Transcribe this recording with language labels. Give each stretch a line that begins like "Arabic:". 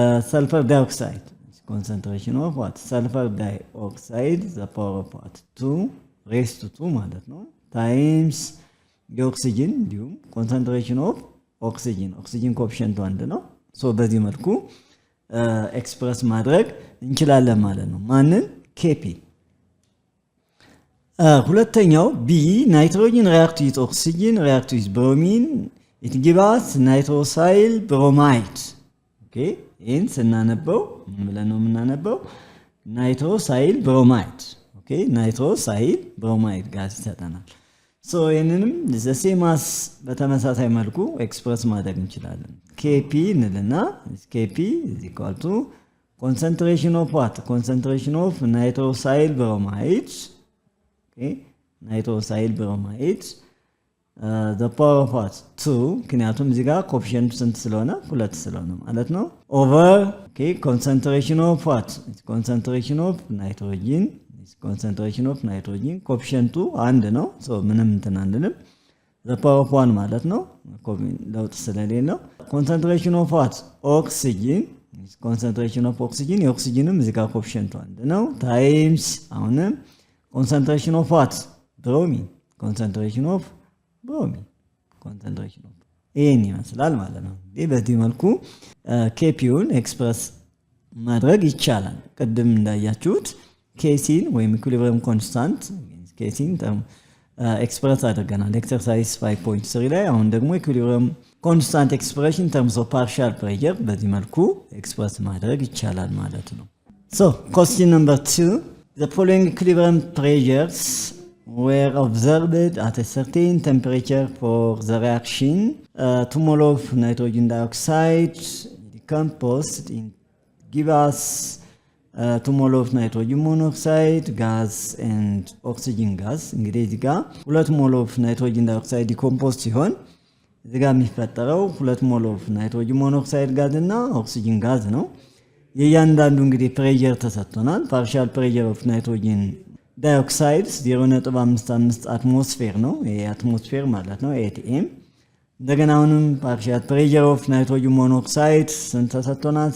English: sulfur dioxide, concentration of what sulfur dioxide the power of what 2 raised to 2
Amharic: ማለት ነው
English: times
Amharic: የኦክሲጅን እንዲሁም
English: concentration of oxygen coefficient 1
Amharic: ነው። ሶ በዚህ መልኩ ኤክስፕረስ ማድረግ እንችላለን ማለት ነው። ማንን?
English: Kp።
Amharic: ሁለተኛው ቢ
English: ናይትሮጅን react with oxygen react with bromine it gives us nitrosyl bromide.
Amharic: Okay, ይህን ስናነበው ምን ብለን ነው የምናነበው? ናይትሮሳይል ብሮማይድ። ኦኬ ናይትሮሳይል ብሮማይድ ጋዝ ይሰጠናል። ሶ ይህንንም ዘሴማስ በተመሳሳይ መልኩ ኤክስፕረስ ማድረግ እንችላለን። ኬፒ እንልና ኬፒ
English: is equal to concentration of what? Concentration of nitrosyl bromide. Okay, nitrosyl bromide the power of what?
Amharic: 2 ምክንያቱም እዚህ ጋር ኮኤፊሺየንቱ ስንት ስለሆነ 2 ስለሆነ ማለት ነው። ኦቨር ኦኬ
English: concentration of what? concentration of nitrogen. concentration of nitrogen
Amharic: ኮኤፊሺየንቱ 1 ነው። ሶ ምንም እንትን አንልም።
English: the power of 1
Amharic: ማለት ነው ለውጥ ስለሌለው
English: concentration of what? oxygen. concentration of oxygen
Amharic: የኦክሲጅንም እዚህ ጋር ኮኤፊሺየንቱ 1 ነው ታይምስ አሁንም
English: concentration of what? bromine. concentration of bromine. concentration of
Amharic: ይህን ይመስላል ማለት ነው። በዚህ መልኩ ኬፒውን ኤክስፕረስ ማድረግ ይቻላል። ቅድም እንዳያችሁት ኬሲን ወይም ኢኩሊብሪየም ኮንስታንት ኬሲን ኤክስፕረስ አድርገናል ኤክሰርሳይዝ 5.3 ላይ። አሁን ደግሞ ኢኩሊብሪየም ኮንስታንት ኤክስፕሬሽን ተርምስ ኦፍ ፓርሻል ፕሬሸር በዚህ መልኩ ኤክስፕረስ ማድረግ ይቻላል ማለት ነው። ሶ
English: question number 2, the following equilibrium pressures were observed at a certain temperature for the reaction. 2 mole of nitrogen dioxide decomposed in give us 2 mole of nitrogen monoxide gas and oxygen gas.
Amharic: እንግዲህ እዚህ ጋር
English: 2 mole of nitrogen dioxide decomposed
Amharic: ሲሆን እዚህ ጋር የሚፈጠረው
English: 2 mole of nitrogen monoxide
Amharic: ጋዝ እና ኦክሲጅን ጋዝ ነው። የእያንዳንዱ እንግዲህ ፕሬሸር ተሰጥቶናል። ፓርሻል ፕሬሸር ኦፍ ናይትሮጅን ዳይኦክሳይድ 0.55 አትሞስፌር ነው። ይሄ አትሞስፌር ማለት ነው ኤቲኤም። እንደገና አሁንም ፓርሻል ፕሬሸር ኦፍ ናይትሮጅን ሞኖክሳይድ ስንት ተሰጥቶናል?